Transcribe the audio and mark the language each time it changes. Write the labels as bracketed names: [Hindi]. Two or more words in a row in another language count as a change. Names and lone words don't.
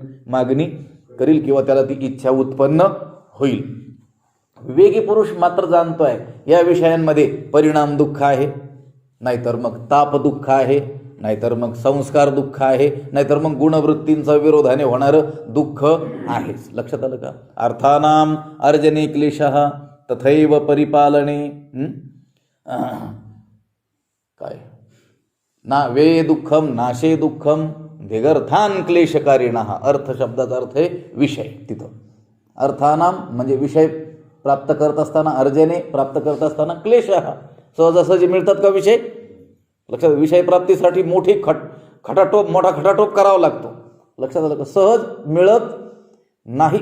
[Marathi] मागणी करील किंवा त्याला ती इच्छा उत्पन्न होईल. विवेकी पुरुष मात्र जाणतोय या विषयांमध्ये परिणाम दुःख आहे, नाहीतर मग ताप दुःख आहे, नाहीतर मग संस्कार दुःख आहे, नाहीतर मग गुणवृत्तींचा विरोधाने होणारं दुःख आहेच. लक्षात आलं का? [Sanskrit] अर्थानाम अर्जने क्लेशः तथैव परिपालने काय ना वे दुःखम नाशे दुःखम धिगर्थान क्लेशकारिणः. [Marathi] अर्थ शब्दाचा अर्थ आहे विषय. तिथं अर्थानाम म्हणजे विषय प्राप्त करत असताना, अर्जने प्राप्त करत असताना, क्लेशः सहजासहजी मिळतात का विषय? लक्षात, विषय प्राप्तीसाठी मोठा खटाटोप करावा लागतो. लक्षात आलं का? सहज मिळत नाही.